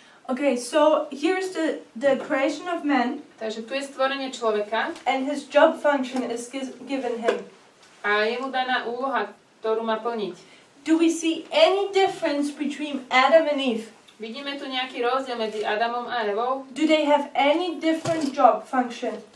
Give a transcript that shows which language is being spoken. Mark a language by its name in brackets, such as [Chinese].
[English] Okay, so here's the creation of man, [Slovak] Takže tu je stvorenie človeka [English] and his job function is given him. [Slovak] a je mu daná úloha, ktorú má plniť. [English] Do we see any difference between Adam and Eve? [Slovak] Vidíme tu nejaký rozdiel medzi Adamom a Evou? [English] Do they have any different job function?